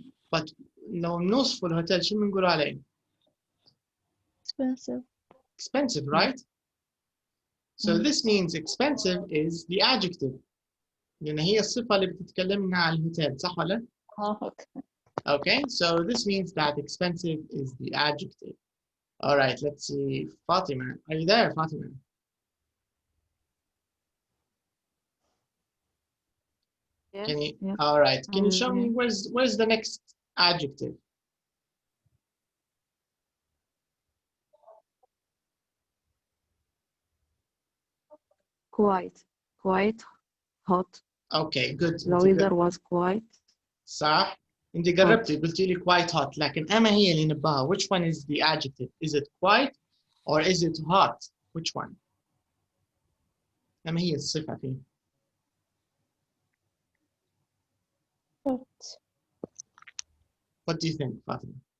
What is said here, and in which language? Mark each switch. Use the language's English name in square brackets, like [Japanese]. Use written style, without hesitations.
[Arabic] But لو نوصف الهوتيل شو بنقول عليه؟ [English] Expensive. Expensive, right? So this means expensive is the adjective. [Arabic] لأن هي الصفة اللي بتتكلمنا عن الهوتيل، صح ولا؟ [English] Okay. Okay, so this means that expensive is the adjective. All right, let's see. Fatima, are you there, Fatima? Yes. Can you? Yes. All right. Can you show me where's the next adjective? Quite hot. Okay, good. The weather was quite. [Arabic] صح. انت قربتي قلتي لي [English] quite hot [Arabic] لكن أما هي اللي نباها. [English] Which one is the adjective? Is it quite or is it hot? Which one? [Arabic] أما هي الصفة فيه. [English] What do you think, Fatima?